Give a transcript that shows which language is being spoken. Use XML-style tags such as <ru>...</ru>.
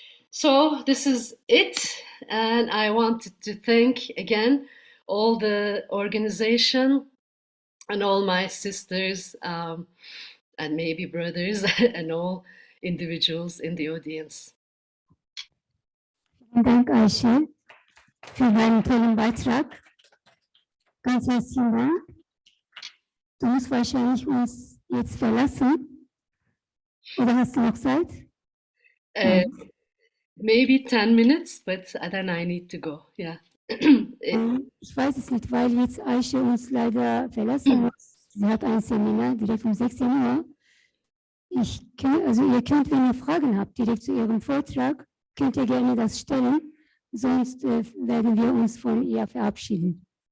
<en>So this is it, and I wanted to thank again all the organization and all my sisters and maybe brothers and all individuals in the audience.</en> <de>Vielen Dank, Ayşe, für deinen tollen Beitrag. Ganz herzlichen Dank. Du musst wahrscheinlich uns jetzt verlassen. Oder hast du noch Zeit?</de> <en>Maybe 10 minutes, but then I need to go. Yeah.</en> <de>Ich weiß es nicht, weil jetzt Ayşe uns leider verlassen muss. Sie hat ein Seminar direkt um 16 Uhr. Also ihr könnt, wenn ihr Fragen habt, direkt zu ihrem Vortrag, könnt ihr gerne das stellen. Sonst werden wir uns von ihr verabschieden.</de>